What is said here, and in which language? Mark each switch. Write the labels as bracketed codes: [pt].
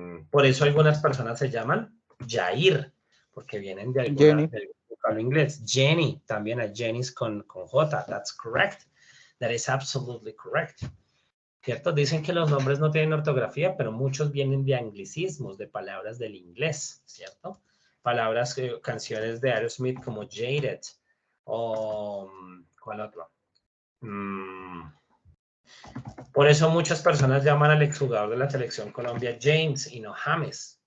[es] por eso algunas personas se llaman Jair, porque vienen de algún vocablo inglés. Jenny, también hay Jennys con J. [en] That's correct. That is absolutely correct. [es] ¿Cierto? Dicen que los nombres no tienen ortografía, pero muchos vienen de anglicismos, de palabras del inglés, ¿cierto? Palabras, canciones de Aerosmith como Jaded, o ¿cuál otro? Por eso muchas personas llaman al exjugador de la selección Colombia James y no James.